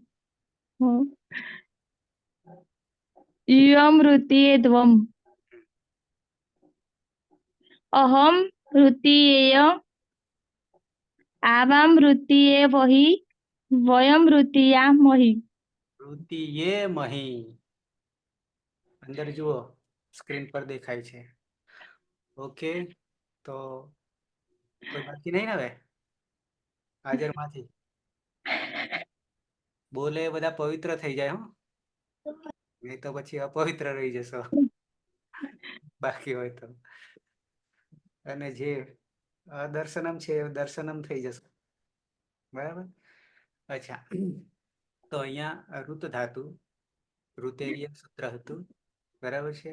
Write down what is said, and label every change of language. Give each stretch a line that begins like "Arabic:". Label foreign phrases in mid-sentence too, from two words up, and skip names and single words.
Sanskrit: युयं ऋतीयेद्वम् अहं ऋतीयेय आवां ऋतीये वहि वयं ऋतीयामहि.
Gujarati: ऋतीयेमहि અંદર જુઓ સ્ક્રીન પર દેખાય છે ઓકે તો કોઈ બાકી નહીં ને હવે હાજરમાંથી બોલે બધા પવિત્ર થઈ જાય હો નહીં તો પછી અપવિત્ર રહી જશો બાકી હોય તો અને જે દર્શનમ છે એ દર્શનમ થઈ જશે બરાબર અચ્છા તો અહીંયા ઋત ધાતુ ઋતેરિયન સૂત્ર હતું, બરાબર છે.